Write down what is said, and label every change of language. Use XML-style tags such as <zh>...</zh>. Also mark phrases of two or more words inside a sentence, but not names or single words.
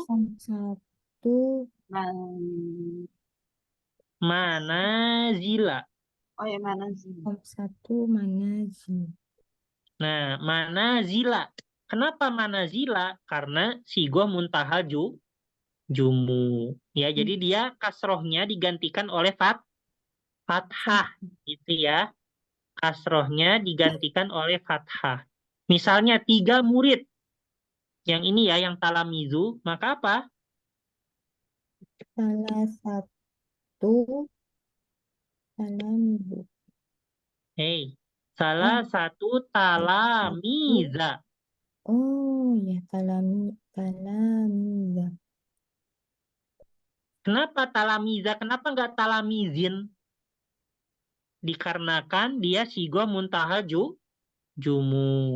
<id>Khamsatu Man. manazila. Oh ya, mana sih?</id> <ar>خمسة منازل</ar> <id>Nah, manazila. Kenapa manazila? Karena</id> <ar>صيغة منتهى الجموع.</ar> <id>Ya, jadi dia kasrohnya digantikan oleh fathah. Gitu ya. Kasrohnya digantikan oleh fathah. Misalnya 3 murid. Yang ini ya, yang talamizu. Maka apa? salah satu talamizu Hei, salah satu satu talamiza. oh ya talamiza Kenapa talamiza? Kenapa nggak talamizin? Dikarenakan dia</id> <ar>صيغة منتهى الجموع.</ar>